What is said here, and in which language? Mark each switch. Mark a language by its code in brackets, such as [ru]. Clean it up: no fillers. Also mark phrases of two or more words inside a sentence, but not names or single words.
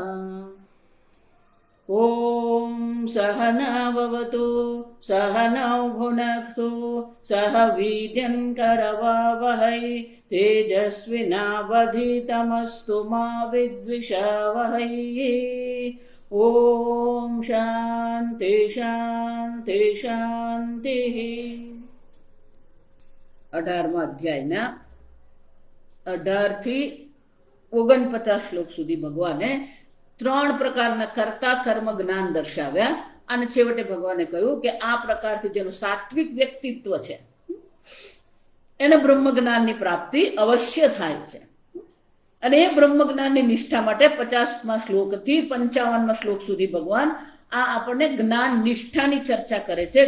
[sa] ॐ सहना भवतु सहनौ भुनक्तु सह वीर्यं करवावहै तेजस्विनावधीतमस्तु मा विद्विषावहै। ॐ शान्ति शान्ति शान्तिः। [gu] 18મા અધ્યાયના 18 થી 49 શ્લોક સુધી ભગવાને 3 પ્રકારના કર્તા કર્મ જ્ઞાન દર્શાવ્યા અને છેવટે ભગવાને કહ્યું કે આ પ્રકારથી જેનું સાત્વિક વ્યક્તિત્વ છે એને બ્રહ્મ જ્ઞાનની પ્રાપ્તિ અવશ્ય થાય છે અને એ બ્રહ્મ જ્ઞાનની નિષ્ઠા માટે 50મા શ્લોકથી 55મા શ્લોક સુધી ભગવાન આ આપણને જ્ઞાન નિષ્ઠાની ચર્ચા કરે છે।